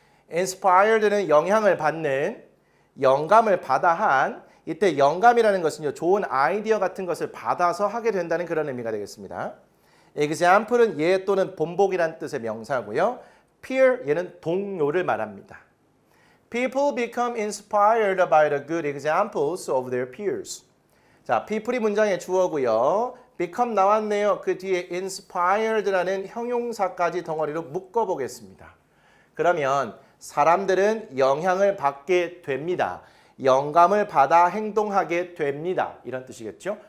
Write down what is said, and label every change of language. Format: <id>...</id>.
<ko>inspired는 영향을 받는, 영감을 받아 한, 이때 영감이라는 것은요, 좋은 아이디어 같은 것을 받아서 하게 된다는 그런 의미가 되겠습니다. example은 예 또는 본보기란 뜻의 명사고요. peer, 얘는 동료를 말합니다.</ko> <en>People become inspired by the good examples of their peers.</en> <ko>자, people이 문장의 주어고요. become 나왔네요. 그 뒤에 inspired라는 형용사까지 덩어리로 묶어보겠습니다. 그러면 사람들은 영향을 받게 됩니다. 영감을 받아 행동하게 됩니다. 이런 뜻이겠죠.</ko>